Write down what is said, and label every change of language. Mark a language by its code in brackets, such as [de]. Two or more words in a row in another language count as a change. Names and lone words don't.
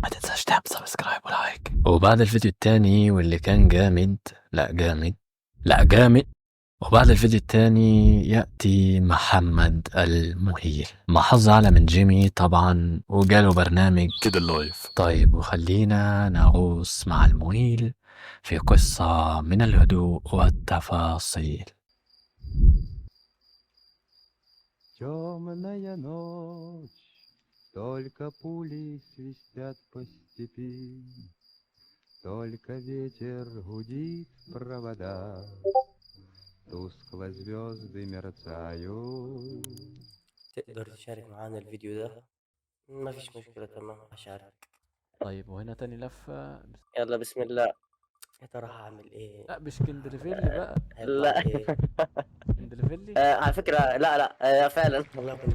[ar] ما تنساش تعمل سبسكرايب ولايك. وبعد الفيديو التاني واللي كان جامد وبعد الفيديو التاني يأتي محمد المهيل مع حظ أعلى من جيمي طبعا، وجاله برنامج كده اللايف. طيب وخلينا نغوص مع المهيل في قصة من الهدوء والتفاصيل. [ru] Темная ночь, только пули свистят по степи, только ветер гудит в проводах, тускло звезды мерцают. [ar] تقدر تشارك معانا الفيديو ده؟ ما فيش مشكلة، تمام هشارك. طيب وهنا تاني لفة. يلا بسم الله. يا ترى هعمل ايه؟ لا مش كندرفيلي بقى. هيطلع لا. ايه؟ كندرفيلي. على فكرة لا فعلا والله كنت